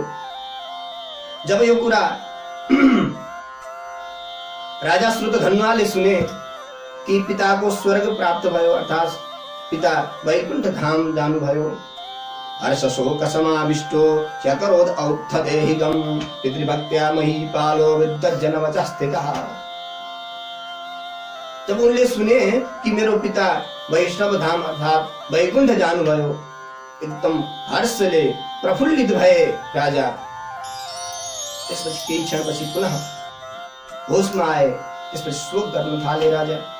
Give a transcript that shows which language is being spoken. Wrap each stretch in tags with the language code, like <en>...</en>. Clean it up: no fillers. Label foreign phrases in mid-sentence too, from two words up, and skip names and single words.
<ne>जब यो कुरा राजा श्रुतधन्वाले सुने कि पिताको स्वर्ग प्राप्त भयो, अर्थात् पिता वैकुण्ठ धाम जानुभयो,</ne> <sa>हर्ष शोक समाविष्टो ह्यकरोद औत्थदेहिगम् पितृभक्त्या महीपालो विद्वज्जन वचः स्थितः।</sa> <ne>जब उनले सुने कि मेरो पिता वैष्णव धाम अर्थात् वैकुण्ठ जानुभयो, एकदम हर्षले प्रफुल्लित भए राजा। त्यसपछि केही क्षणपछि पुनः होशमा आए, त्यसपछि शोक गर्न थाले राजा।</ne>